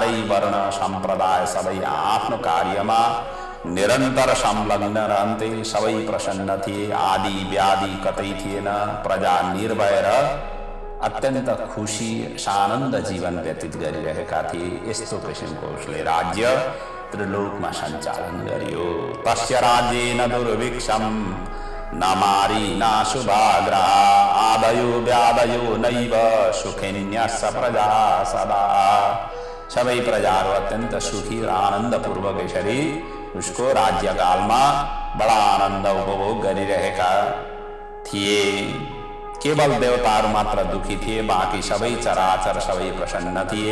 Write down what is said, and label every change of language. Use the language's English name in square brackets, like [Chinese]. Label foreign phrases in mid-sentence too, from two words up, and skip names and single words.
[Nepali] चारै वर्ण सम्प्रदाय सबै आफ्नो कार्यमा निरन्तर संलग्न रहन्थे, सबै प्रसन्न थिए, आदि व्याधि कतै थिएन, प्रजा निर्भय र अत्यन्त खुशी सानन्द जीवन व्यतीत गरिरहेका थिए। यस्तो किसिमको उसले राज्य त्रिलोकमा सञ्चालन गरियो। [Sanskrit] तस्य राज्येन दुर्भिक्षम न मारी न शुभाग्रा आदयो व्यादयो नैव सुखिन्यस्स प्रजा सदा। [Nepali] सबै प्रजाहरू अत्यन्त सुखी र आनन्दपूर्वक यसरी उसको राज्यकालमा बडा आनन्द उपभोग गरिरहेका थिए। केवल देवताहरू मात्र दुखी थिए, बाँकी सबै चराचर सबै प्रसन्न थिए।